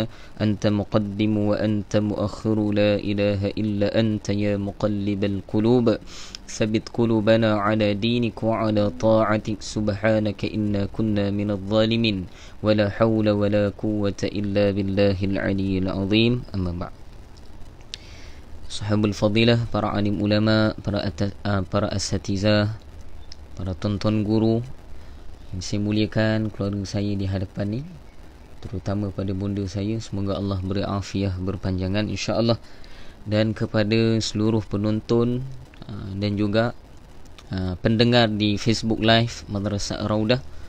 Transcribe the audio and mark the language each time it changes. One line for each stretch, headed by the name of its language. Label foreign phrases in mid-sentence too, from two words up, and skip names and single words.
Arabic: أنت مقدم وأنت مؤخر لا إله إلا أنت يا مقلب القلوب ثبت قلوبنا على دينك وعلى طاعتك. سبحانك إنا كنا من الظالمين ولا حول ولا قوة إلا بالله العلي العظيم. أما بعد. صاحب الفضيلة,
Malay: para alim ulama, para asatizah, para tonton guru yang saya muliakan, keluarga saya di hadapan ni, terutama pada bonda saya, semoga Allah beri afiah berpanjangan
Arabic: إن شاء الله,
Malay: dan kepada seluruh penonton dan juga pendengar di Facebook Live Madrasah Raudah,